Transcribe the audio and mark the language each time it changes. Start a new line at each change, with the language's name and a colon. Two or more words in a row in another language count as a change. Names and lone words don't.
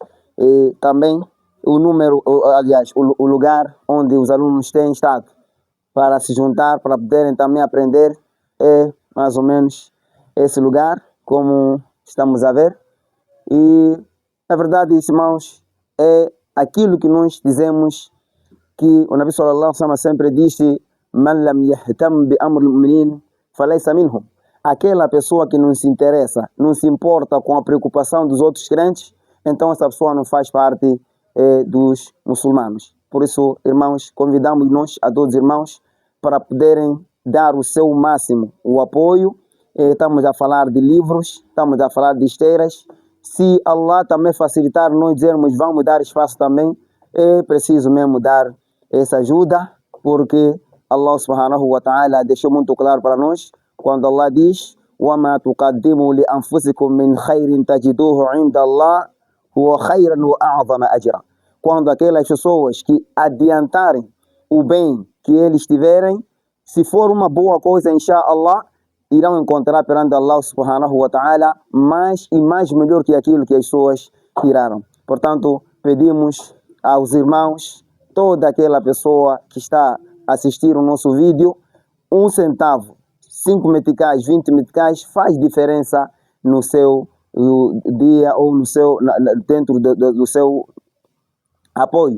Portuguese: E também o número, aliás, o lugar onde os alunos têm estado para se juntar, para poderem também aprender, é mais ou menos esse lugar, como estamos a ver. E, na verdade, irmãos, é aquilo que nós dizemos, que o Nabi
Arabic: صلى الله عليه وسلم
Portuguese: sempre disse:
Arabic: "من لم يهتم بأمر المؤمنين فليس منهم."
Portuguese: Aquela pessoa que não se interessa, não se importa com a preocupação dos outros crentes, então essa pessoa não faz parte dos muçulmanos. Por isso, irmãos, convidamos nós a todos os irmãos para poderem dar o seu máximo, o apoio. Estamos a falar de livros, estamos a falar de esteiras. Se Allah também facilitar, nós dizermos vamos dar espaço também, é preciso mesmo dar essa ajuda, porque Allah
Arabic: سبحانه وتعالى
Portuguese: deixou muito claro para nós, quando Allah diz:
Arabic: وَمَا تُقَدِّمُوا لِأَنفُسِكُم مِّنْ خَيْرٍ تَجِدُوهُ عِنْدَ اللَّهِ هُوَ خَيْرًا وَأَعْظَمَ أَجْرًا.
Portuguese: Quando aquelas pessoas que adiantarem o bem que eles tiverem, se for uma boa coisa, inshallah, irão encontrar perante Allah
Arabic: سبحانه وتعالى
Portuguese: mais e mais melhor que aquilo que as pessoas tiraram. Portanto, pedimos aos irmãos, toda aquela pessoa que está a assistir o nosso vídeo, 1 centavo, 5 meticais, 20 meticais, faz diferença no seu dia ou no seu, dentro do seu apoio.